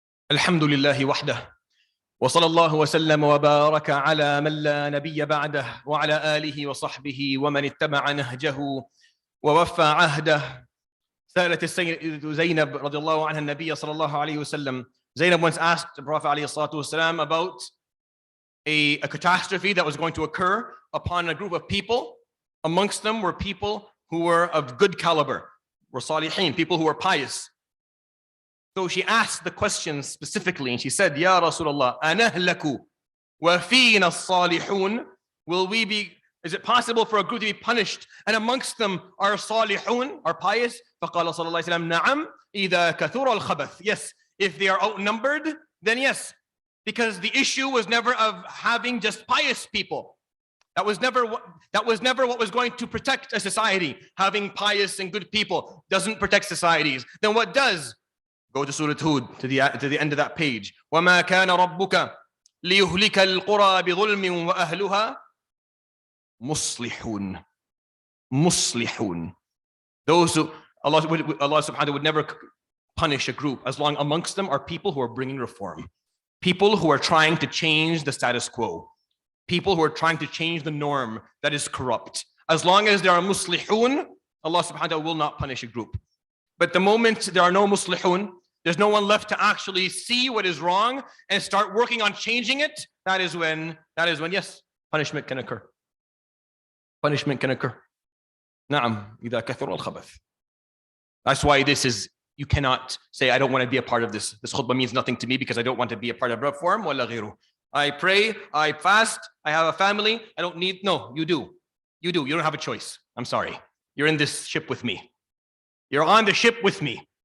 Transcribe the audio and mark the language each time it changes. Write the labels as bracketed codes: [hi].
[ar] الحمد لله وحده وصلى الله وسلم وبارك على من لا نبي بعده وعلى آله وصحبه ومن اتبع نهجه ووفى عهده. سألت السيدة زينب رضي الله عنها النبي صلى الله عليه وسلم. [en] Zainab once asked the Prophet [ar] عليه الصلاة والسلام [en] about a catastrophe that was going to occur upon a group of people. Amongst them were people who were of good caliber. were salihin, people who were pious. So she asked the question specifically, and she said, [ar] Ya Rasulullah, anahlaku wa feena salihun. [en] Will we be, is it possible for a group to be punished and amongst them are salihun, are pious? [ar] فقال صلى الله عليه وسلم نعم إذا كثر الخبث. [en] Yes, if they are outnumbered, then yes. Because the issue was never of having just pious people. That was never what was going to protect a society. Having pious and good people doesn't protect societies. Then what does? Go to Surat Hud, to the end of that page. [ar] وَمَا كَانَ رَبُّكَ لِيُهْلِكَ الْقُرَى بِظُلْمٍ وَأَهْلُهَا مُصْلِحُونَ. مُصْلِحُونَ. [en] Those who, Allah subhanahu would never punish a group as long amongst them are people who are bringing reform. People who are trying to change the status quo. People who are trying to change the norm that is corrupt. As long as there are muslihun, Allah subhanahu will not punish a group. But the moment there are no muslihun, there's no one left to actually see what is wrong and start working on changing it, that is when, yes, punishment can occur. Punishment can occur. [ar] Na'am, إذا كثر الخبث. [en] That's why this is, you cannot say, I don't want to be a part of this. This khutbah means nothing to me because I don't want to be a part of reform. Wala ghiru. I pray, I fast, I have a family, I don't need, no, you do. You do, you don't have a choice. I'm sorry. You're in this ship with me. You're on the ship with me.